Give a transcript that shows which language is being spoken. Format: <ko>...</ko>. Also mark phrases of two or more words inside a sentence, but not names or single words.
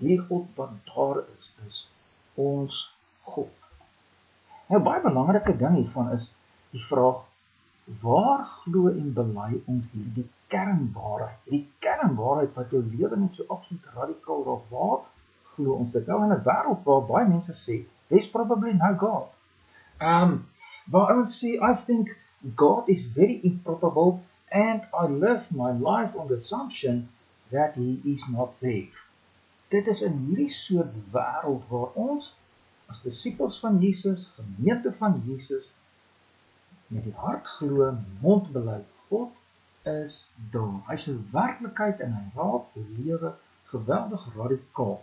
<af>Hierdie God wat daar is ons God. Nou baie belangrike ding hiervan is die vraag: waar glo en bely ons hierdie kernwaarheid? Die kernwaarheid wat jou lewe net so absoluut radikaal raak. Waar glo ons dit? Nou in 'n wêreld waar baie mense sê,</af> <en>there's probably no God.</en> <af>Waar ouens sê,</af> <en>I think God is very improbable and I live my life on the assumption that he is not there.</en> <af>Dit is in hierdie soort wêreld waar ons as disippels van Jesus, gemeente van Jesus, met die hart glo, mond bely, God is daar. Hy's 'n werklikheid en hy raak die lewe geweldig radikaal.</af>